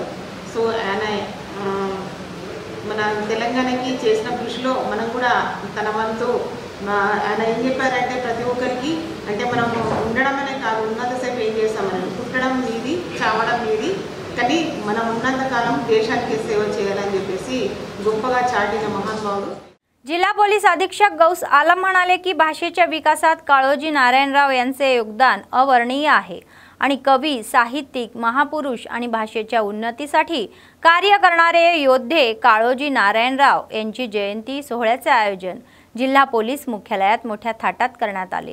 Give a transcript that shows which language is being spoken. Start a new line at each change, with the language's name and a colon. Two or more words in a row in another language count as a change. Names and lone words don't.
Telugu: సో ఆయన మన తెలంగాణకి చేసిన కృషిలో మనం కూడా తన వంతు ఆయన ఏం చెప్పారంటే ప్రతి ఒక్కరికి అంటే మనం ఉండడం అనే కాదు, ఉన్నంతసేపు ఏం చేస్తామని, పుట్టడం నీది, చావడం నీది, కానీ మనం ఉన్నంత కాలం దేశానికి సేవ చేయాలని చెప్పేసి గొప్పగా చాటిన మహానుభావుడు।
Marathi: जिल्हा पोलीस अधीक्षक गौस आलम म्हणाले की भाषेच्या विकासात काळोजी नारायणराव यांचे योगदान अवर्णनीय आहे आणि कवी, साहित्यिक, महापुरुष आणि भाषेच्या उन्नतीसाठी कार्य करणारे योद्धे काळोजी नारायणराव यांची जयंती सोहळ्याचे आयोजन जिल्हा पोलीस मुख्यालयात मोठ्या थाटात करण्यात आले।